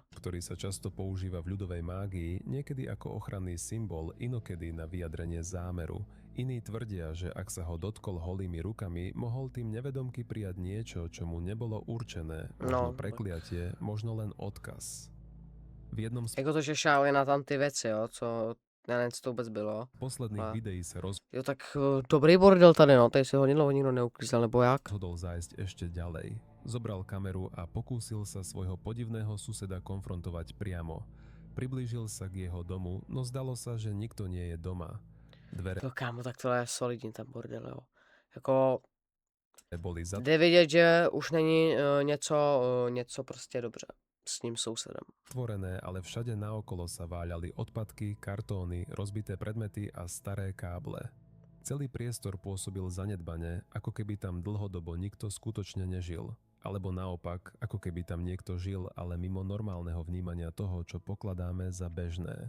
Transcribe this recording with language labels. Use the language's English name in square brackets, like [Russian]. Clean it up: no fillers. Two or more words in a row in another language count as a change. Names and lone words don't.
[Slovak] ktorý sa často používa v ľudovej mágii, niekedy ako ochranný symbol, inokedy na vyjadrenie zámeru. Iní tvrdia, že ak sa ho dotkol holými rukami, mohol tým nevedomky prijať niečo, čo mu nebolo určené, možno No. prekliatie, možno len odkaz. V jednom z [Czech] Jako to, že šáli na tam ty věci, jo, co, já nevím, co to vůbec bylo. [Slovak] posledných A- videí sa [Czech] Jo, tak dobrý bordel tady, no, tady si hodně dlouho nikdo neuklízel, nebo jak? [Slovak] rozhodol zájsť ešte ďalej. Zobral kameru a pokúsil sa svojho podivného suseda konfrontovať priamo. Priblížil sa k jeho domu, no zdalo sa, že nikto nie je doma. Dvere [Czech] Jo, kámo, tak tohle je solidní ten bordel, jo. Jako, [Slovak] boli [Czech] jde vidět, že už není něco prostě dobře s ním sousedem. [Slovak] zatvorené, ale všade naokolo sa váľali odpadky, kartóny, rozbité predmety a staré káble. Celý priestor pôsobil zanedbane, ako keby tam dlhodobo nikto skutočne nežil. Alebo naopak, ako keby tam niekto žil, ale mimo normálneho vnímania toho, čo pokladáme za bežné.